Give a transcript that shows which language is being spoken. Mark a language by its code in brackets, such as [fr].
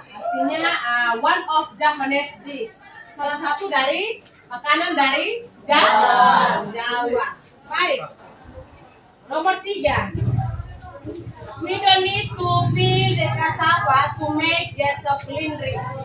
[id] Artinya [en] one of Japanese dish. [id] Salah satu dari makanan dari Jawa. Baik. Nomor 3. [en] We don't need to peel the cassava to make getuk lindri.